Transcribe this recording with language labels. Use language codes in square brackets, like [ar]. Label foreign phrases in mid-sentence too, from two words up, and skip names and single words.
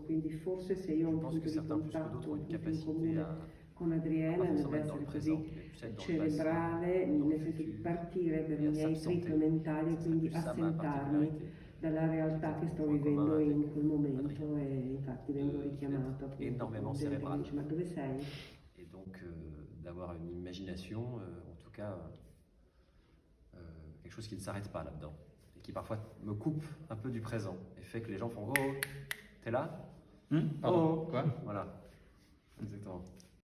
[it] Quindi forse se io ho un punto di contatto, un punto in comune con Adriana, nell'essere così cerebrale, nel senso di partire per i miei trip mentali e quindi assentarmi dalla realtà che sto vivendo in quel momento e infatti vengo richiamata énormément appunto, cérébral. dice, ma dove sei? [fr] Et donc d'avoir une imagination, en tout cas, quelque chose qui ne s'arrête pas là-dedans. Et qui parfois me coupe un peu du présent. Et fait que les gens font « Oh, t'es là ?» Pardon, quoi? Voilà, exactement.